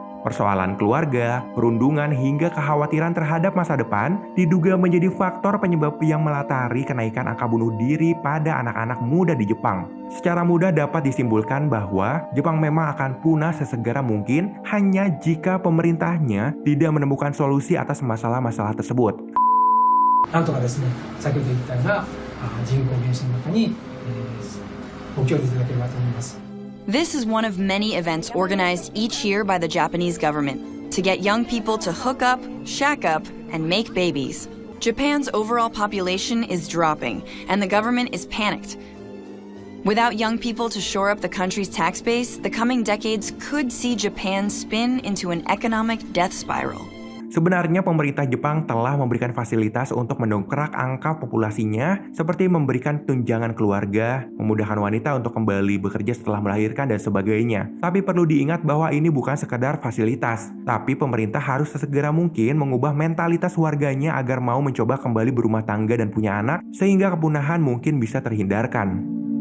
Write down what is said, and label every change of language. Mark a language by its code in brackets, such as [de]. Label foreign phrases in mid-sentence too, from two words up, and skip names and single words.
[id] Persoalan keluarga, perundungan, hingga kekhawatiran terhadap masa depan diduga menjadi faktor penyebab yang melatari kenaikan angka bunuh diri pada anak-anak muda di Jepang. Secara mudah dapat disimpulkan bahwa Jepang memang akan punah sesegera mungkin hanya jika pemerintahnya tidak menemukan solusi atas masalah-masalah tersebut. [ja] なんとかですね、先ほど言ったような人口減少の中にご協力いただければと思います。 [en] This is one of many events organized each year by the Japanese government to get young people to hook up, shack up, and make babies. Japan's overall population is dropping, and the government is panicked. Without young people to shore up the country's tax base, the coming decades could see Japan spin into an economic death spiral. [id] Sebenarnya pemerintah Jepang telah memberikan fasilitas untuk mendongkrak angka populasinya seperti memberikan tunjangan keluarga, memudahkan wanita untuk kembali bekerja setelah melahirkan dan sebagainya. Tapi perlu diingat bahwa ini bukan sekedar fasilitas, tapi pemerintah harus sesegera mungkin mengubah mentalitas warganya agar mau mencoba kembali berumah tangga dan punya anak sehingga kepunahan mungkin bisa terhindarkan.